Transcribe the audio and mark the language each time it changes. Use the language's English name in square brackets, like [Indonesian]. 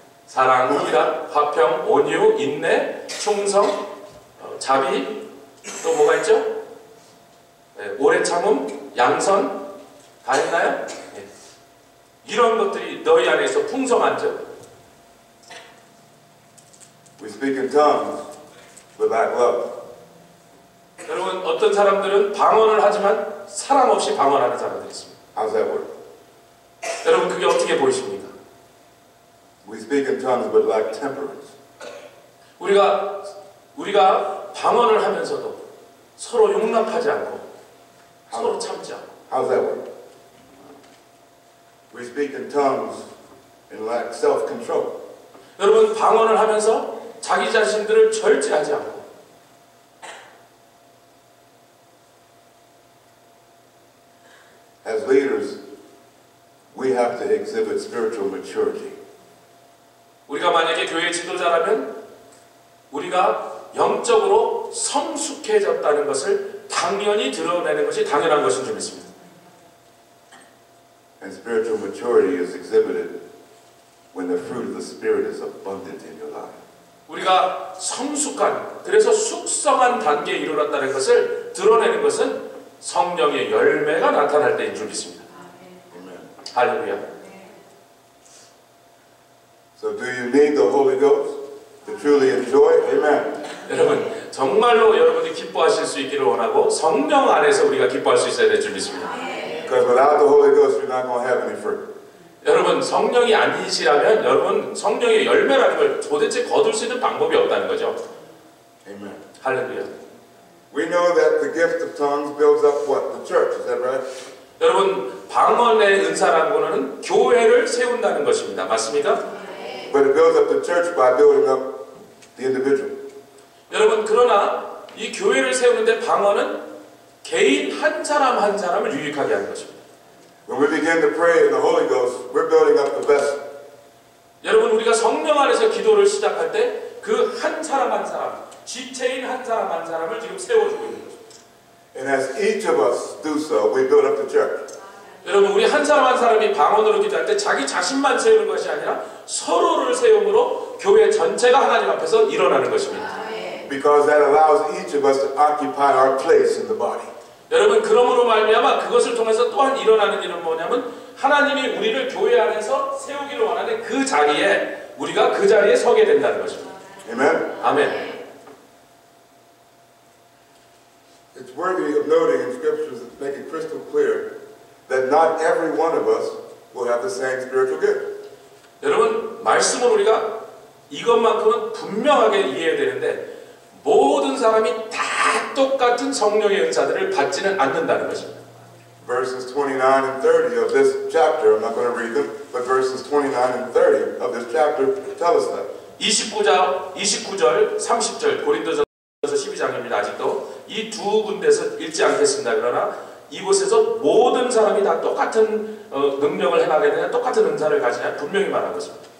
[Korean] 사랑, 희락, 화평, 온유, 인내, 충성, 자비, 또 뭐가 있죠? 네, 오래 참음, 양선, 다 했나요? 네. 이런 것들이 너희 안에서 풍성한죠? [English] We speak in tongues, but lack love. [Korean] 여러분 어떤 사람들은 방언을 하지만 사랑 없이 방언하는 사람들이 있습니다. [English] How's that work? [Korean] 여러분 그게 어떻게 보이십니까? [English] We speak in tongues, but lack temperance. [Korean] 우리가 방언을 하면서도 서로 용납하지 않고 서로 참지 않고. [English] How's that work? We speak in tongues and lack self-control. [Korean] 여러분 방언을 하면서 자기 자신들을 절제하지 않고 [English] As leaders, we have to exhibit spiritual maturity. [Korean] 우리가 만약에 교회 지도자라면 우리가 영적으로 성숙해졌다는 것을 당연히 드러내는 것이 당연한 것인 줄 믿습니다. [English] And spiritual maturity is exhibited when the fruit of the Spirit is abundant in your life. [Korean] 우리가 성숙한, 그래서 숙성한 단계에 이르렀다는 것을 드러내는 것은 성령의 열매가 나타날 때인 줄 믿습니다. [English] Amen. [Korean] 할렐루야. [English] So do you need the Holy Ghost to truly enjoy? Amen. [Korean] 여러분 정말로 여러분이 기뻐하실 수 있기를 원하고 성령 안에서 우리가 기뻐할 수 있어야 될 줄 믿습니다. [English] Because without the Holy Ghost, you're not going to have any fruit. [Korean] 여러분 성령이 아니시라면 여러분 성령의 열매라는 걸 도대체 거둘 수 있는 방법이 없다는 거죠. [English] Amen. [Korean] 할렐루야. [English] We know that the gift of tongues builds up what? The church. Is that right? [Korean] 여러분 방언의 은사라는 거는 교회를 세운다는 것입니다. 맞습니까? [English] But it builds up the church by building up the individual. [Korean] 여러분 그러나 이 교회를 세우는데 방언은 개인 한 사람 한 사람을 유익하게 하는 것입니다. [English] When we begin to pray in the Holy Ghost, we're building up the vessel. [Korean] 여러분 우리가 성령 안에서 기도를 시작할 때 그 한 사람 한 사람, 지체인 한 사람 한 사람을 지금 세워주고 있는 것입니다. [English] And as each of us do so, we build up the church. [Korean] 여러분 우리 한 사람 한 사람이 방언으로 기도할 때 자기 자신만 세우는 것이 아니라 서로를 세움으로 교회 전체가 하나님 앞에서 일어나는 것입니다. [English] Because that allows each of us to occupy our place in the body. [Korean] 여러분 그러므로 말미암아 그것을 통해서 또한 일어나는 일은 뭐냐면 하나님이 우리를 교회 안에서 세우기를 원하는 그 자리에 우리가 그 자리에 서게 된다는 것입니다. [English] Amen? [Korean] 아멘. [English] It's worthy of noting in scriptures that make it crystal clear that not every one of us will have the same spiritual gift. [Korean] 여러분 말씀을 우리가 이것만큼은 분명하게 이해해야 되는데 모든 사람이 다 똑같은 성령의 은사들을 받지는 않는다는 것입니다. [English] Verses 29 and 30 of this chapter, I'm not going to read them, but verses 29 and 30 of this chapter tell us that. [Korean] 29절, 30절 고린도전서 12장입니다. 아직도 이 두 군데서 읽지 않겠습니다. 그러나 이곳에서 모든 사람이 다 똑같은 능력을 행하게 되냐 똑같은 은사를 가지냐 분명히 말한 것입니다.